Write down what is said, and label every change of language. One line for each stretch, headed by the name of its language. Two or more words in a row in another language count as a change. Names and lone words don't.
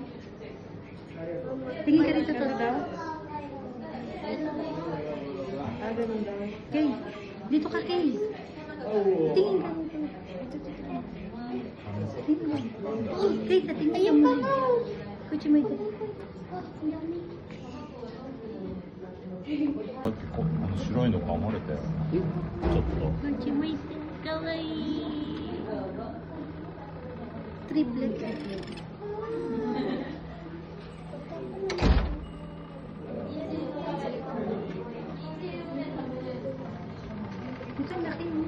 Filipino: Tingin ka dito, Toto. Kay, dito ka, Kay. Tingin ka. Tingin ka. Kay, tingin ka mo. Kutsi mo ito.
Japanese: 白いの噛まれたよ。ちょっと。
Filipino: Kutsi mo ito. Kawaii. Triplet. Ito, laki.